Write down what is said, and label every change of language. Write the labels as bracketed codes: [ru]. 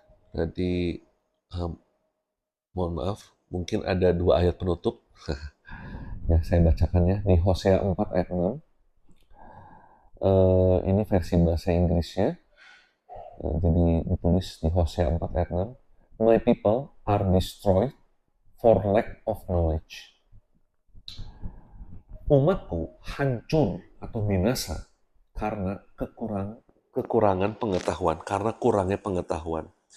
[id] Jadi mohon maaf, mungkin ada 2 ayat penutup. Ya, saya bacakan ya, di Hosea 4 ayat 6. Ini versi bahasa Inggrisnya. Jadi ditulis di Hosea 4 ayat 6. [en] My people are destroyed for lack of knowledge. [id] Umatku hancur atau binasa karena kekurangan pengetahuan, karena kurangnya pengetahuan.